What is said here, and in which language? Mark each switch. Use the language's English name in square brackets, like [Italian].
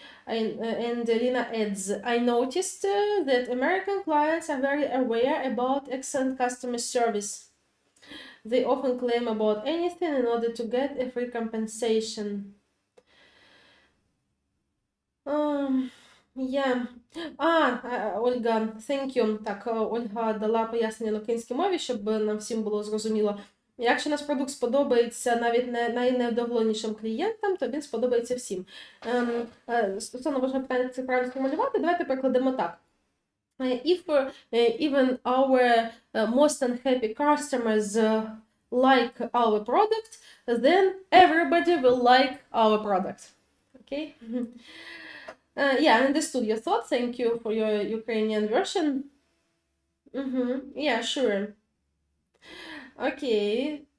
[English] And Elena adds, I noticed that American clients are very aware about excellent customer service. They often claim about anything in order to get a free compensation. Yeah. Ольга, thank you. [Ukrainian] Так, Ольга дала пояснення на українській мові, щоб нам всім було зрозуміло. Якщо наш продукт сподобається навіть найневдоволенішим клієнтам, то він сподобається всім. Стосовно важливого питання, як це правильно сформулювати, давайте прикладемо так. [English] If even our most unhappy customers like our product, then everybody will like our product. Okay? Yeah, I understood your thought. Thank you for your Ukrainian version. Yeah, sure. Okay.